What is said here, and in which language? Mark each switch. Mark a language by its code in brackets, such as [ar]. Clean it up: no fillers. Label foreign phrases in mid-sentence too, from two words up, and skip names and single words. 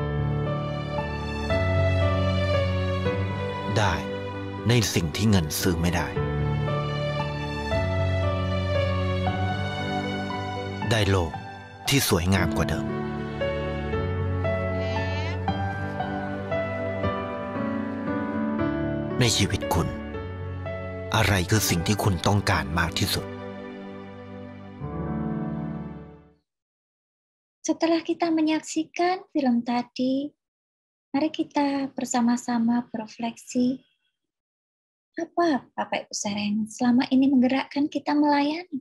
[th] ได้ในสิ่งที่เงินซื้อไม่ได้ได้โลกที่สวยงามกว่าเดิมในชีวิตคุณอะไรคือสิ่งที่คุณต้องการมากที่สุด [id] Setelah kita menyaksikan film tadi, mari kita bersama-sama berefleksi, apa Bapak Ibu Saudara yang selama ini menggerakkan kita melayani?